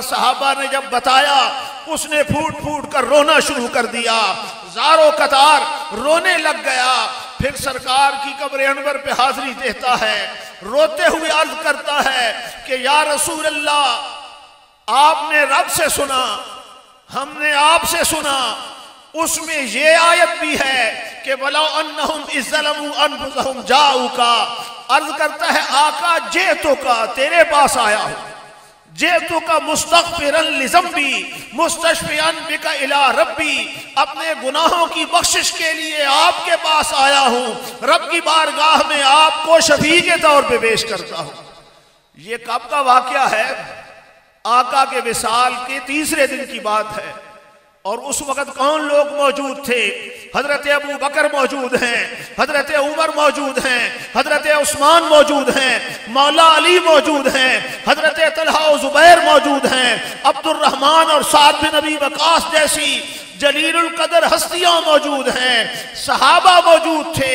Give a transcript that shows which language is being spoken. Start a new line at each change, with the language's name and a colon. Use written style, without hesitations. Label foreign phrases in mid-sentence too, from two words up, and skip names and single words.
Hindi: सहाबा ने जब बताया, उसने फूट फूट कर रोना शुरू कर दिया, ज़ारो कतार रोने लग गया। फिर सरकार की कब्र अनवर पे हाजिरी देता है, रोते हुए अर्ज करता है कि
Arabic: يا رسول الله,
Hindi: आपने रब से सुना, हमने आपसे सुना, उसमें ये आयत भी है कि
Arabic: ولو أنهم إذ ظلموا أنفسهم جاءوك.
Hindi: अर्ज करता है आका, जे तो का तेरे पास आया हूं,
Arabic: جئتك مستغفرا لذنبي مستشفعا بك إلى ربي,
Hindi: अपने गुनाहों की बख्शिश के लिए आपके पास आया हूँ, रब की बारगाह में आपको शफी के तौर पे पेश करता हूँ। ये कब का वाक़या है? आका के विसाल के तीसरे दिन की बात है। और उस वक़्त कौन लोग मौजूद थे? हजरत अबू बकर मौजूद हैं, हजरत उमर मौजूद हैं, हजरत उस्मान मौजूद हैं, मौला अली मौजूद हैं, हजरत तलहा और जुबैर मौजूद हैं, अब्दुर्रहमान और साद बिन अबी वक़ास जैसी जलीलुल कदर हस्तियां मौजूद हैं, सहाबा मौजूद थे।